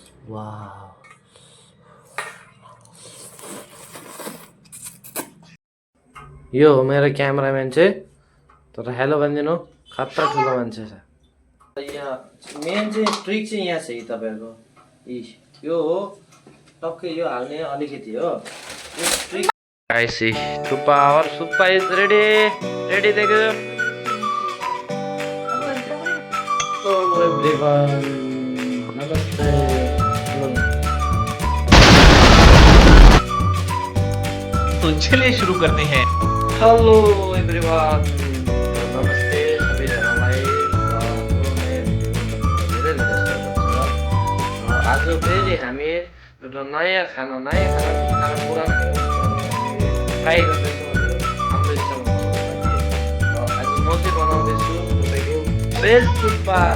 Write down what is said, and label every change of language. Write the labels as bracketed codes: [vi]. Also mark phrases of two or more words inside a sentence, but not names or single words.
[ne] वाह यो हो मेरो क्यामेराम्यान चाहिँ तर हेलो भनिदिनु खतरा ठुलो मान्छे छ यहाँ मेन चाहिँ ट्रिक चाहिँ यहाँ छ यी तपाईँहरूको यो हो टक्कै यो हाल्ने अलिकति हो ट्रिक गाइस थुप्पा और सुप्पा [en] is ready ready [ne] देखो [en] hello everyone [ne] नमस्ते [hi] तो चलिए शुरू करते हैं। [en] hello everyone [ne] नमस्ते सबैजनालाई धेरै धेरै स्वागत छ आज फेरि हामी एउटा नयाँ खाना पुरानो ट्राई गर्दैछौँ हाम्रो इच्छामा आज म चाहिँ बनाउँदैछु तपाईँको भेज थुक्पा